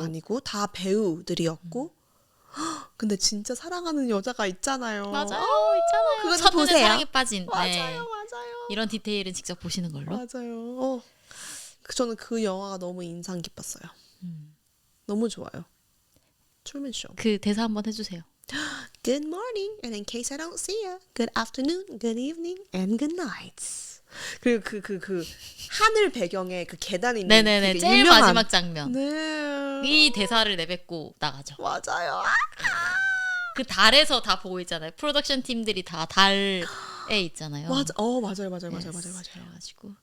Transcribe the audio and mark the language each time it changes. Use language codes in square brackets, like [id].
[ko] 아니고 다 배우들이었고. 근데 진짜 사랑하는 여자가 있잖아요. 맞아요, 있잖아요. 그거 좀 첫눈에 보세요. 사랑에 빠진. 네. 맞아요. 이런 디테일은 직접 보시는 걸로. 맞아요. 저는 그 영화가 너무 인상 깊었어요. 너무 좋아요. 트루먼 쇼. 그 대사 한번 해주세요. [en] Good morning, and in case I don't see you, good afternoon, good evening, and good night. [ko] 그리고 그 하늘 배경에 그 계단이 있는 네네네. 되게 제일 유명한 마지막 장면. 네. 이 대사를 내뱉고 나가죠. 맞아요. 그 달에서 다 보고 있잖아요. 프로덕션 팀들이 다 달에 있잖아요. 맞아요. 그래가지고